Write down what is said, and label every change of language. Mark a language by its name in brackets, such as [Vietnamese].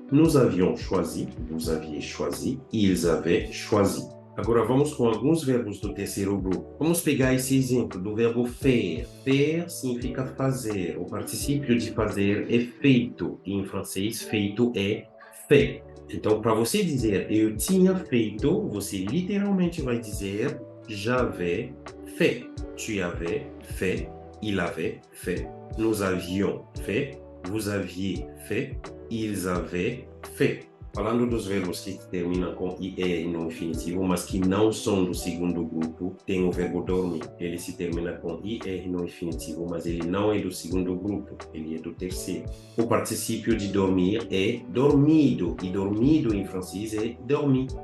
[French] Nous avions choisi, vous aviez choisi, ils avaient choisi. [Portuguese] Agora vamos com alguns verbos do terceiro grupo. Vamos pegar esse exemplo do verbo faire. Faire significa fazer. O particípio de fazer é feito. E em francês, feito é fait. Então, para você dizer eu tinha feito, você literalmente vai dizer [French] j'avais fait. Tu avais fait, il avait fait, nous avions fait, vous aviez fait, ils avaient fait. [Portuguese] Falando dos verbos que terminam com IE no infinitivo, mas que não são do segundo grupo, tem o verbo dormir. Ele se termina com IR no infinitivo, mas ele não é do segundo grupo, ele é do terceiro. O particípio de dormir é dormido, e dormido em francês é dormi.